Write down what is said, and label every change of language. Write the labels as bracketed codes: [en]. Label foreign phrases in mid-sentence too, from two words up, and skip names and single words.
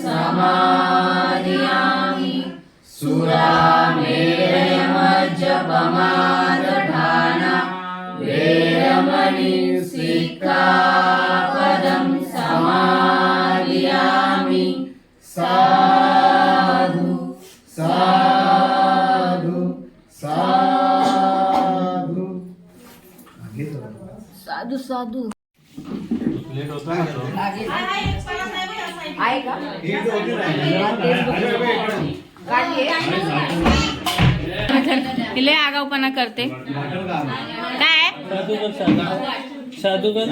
[pi] समादियामि सुरामेरयमज्जपमादधाना वेरमणि सिक्खापदं समादियामि साधु साधु साधु साधू साधू [hi] लेट होता ना तो [mr] आहे का तिला आगाऊपणा करते काय साधू कर